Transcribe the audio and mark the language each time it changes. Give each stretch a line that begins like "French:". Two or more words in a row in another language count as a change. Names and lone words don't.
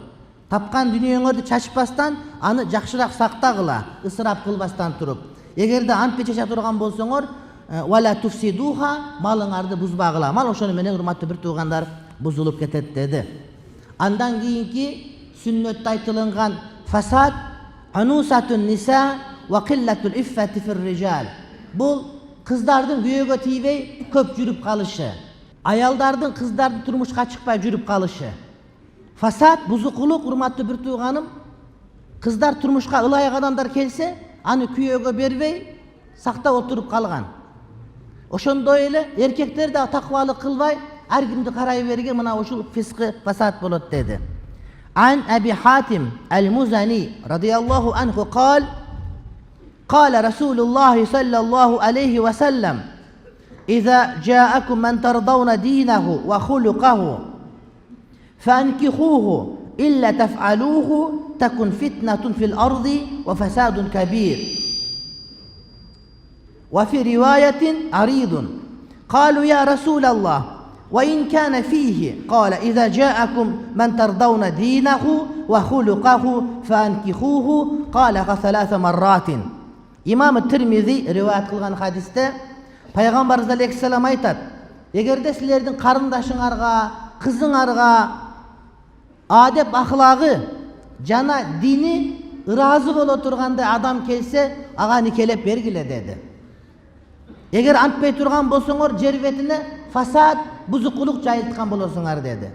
Kyrgyz: Тапкан дүнүйөңөрдү чачпастан, аны жакшыраак сактагыла, ысырап кылбастан туруп. Эгерде антпе чача турган болсоңор,
Arabic: ولا تفسدوها,
Kyrgyz: малыңарды бузбагыла. Мал ошону менен урматтуу бир туугандар бузулуп кетет деди. Андан кийинки сүннөттө айтылган фасад,
Arabic: عنوسة النساء وقلة العفة في الرجال.
Kyrgyz: Бул кыздардын күйөөгө тийбей көп жүрүп калышы, аялдардын кыздардын турмушка чыкпай жүрүп калышы. Фасад, бузукулук, урматтуу бир тууганым, кыздар турмушка ылайык адамдар келсе, аны күйөөгө бербей сактап отуруп калган. Ошондой эле эркектер да таквалык кылбай, ар кимди карай берген, мына ушул
Arabic: فسق فساد
Kyrgyz: болот деди.
Arabic: عن أبي حاتم المزني رضي الله عنه قال قال رسول الله صلى الله عليه وسلم إذا جاءكم من ترضون دينه وخلقه فأنكحوه إلا تفعلوه تكن فتنة في الأرض وفساد كبير. وفي رواية عريض قالوا يا رسول الله وإن كان فيه قال إذا جاءكم من ترضون دينه وخلقه فأنكحوه قال ثلاث مرات. إمام الترمذي رواية
Kyrgyz: قылган хадисте Пайгамбарыбыз алейхиссалам айтат: эгерде силердин карындашыңарга, кызыңарга адеп ахлагы жана дини ыраазы боло тургандай адам келсе, ага никелеп бергиле деди. Эгер антпай турган болсоңор, жер бетине фасад, бузукулук жайылткан болосуңар деди.